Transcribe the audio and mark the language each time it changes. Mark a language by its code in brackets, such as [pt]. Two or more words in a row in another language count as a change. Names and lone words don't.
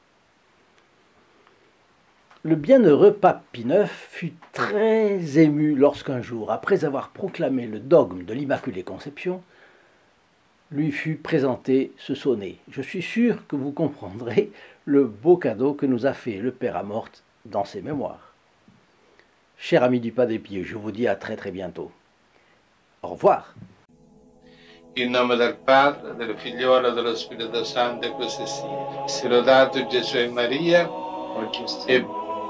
[fr] Le bienheureux pape Pie IX fut très ému lorsqu'un jour, après avoir proclamé le dogme de l'Immaculée Conception, lui fut présenté ce sonnet. Je suis sûr que vous comprendrez le beau cadeau que nous a fait le Père Amorth dans ses mémoires. Chers amis du Padre Pio, je vous dis à très bientôt. Au revoir. [it] In nome del Padre, del Figliolo e dello Spirito Santo, e così sia. Sia lodato Gesù e Maria, e